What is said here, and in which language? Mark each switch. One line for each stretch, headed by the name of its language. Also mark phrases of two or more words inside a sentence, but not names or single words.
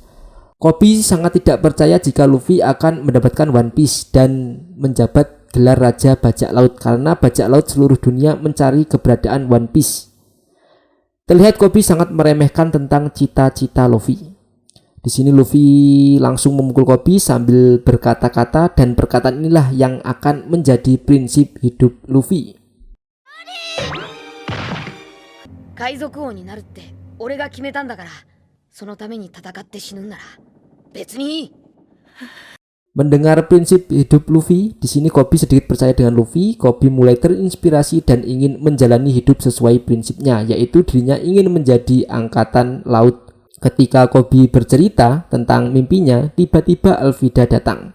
Indonesian: Koby sangat tidak percaya jika Luffy akan mendapatkan One Piece dan menjabat gelar raja bajak laut karena bajak laut seluruh dunia mencari keberadaan One Piece. Terlihat Koby sangat meremehkan tentang cita-cita Luffy. Di sini Luffy langsung memukul Koby sambil berkata-kata, dan perkataan inilah yang akan menjadi prinsip hidup Luffy.
Japanese: 海賊王になるって俺が決めたんだから、そのために戦って死ぬんなら別にいい。
Indonesian: Mendengar prinsip hidup Luffy, di sini Koby sedikit percaya dengan Luffy. Koby mulai terinspirasi dan ingin menjalani hidup sesuai prinsipnya, yaitu dirinya ingin menjadi angkatan laut. Ketika Koby bercerita tentang mimpinya, tiba-tiba Alvida datang.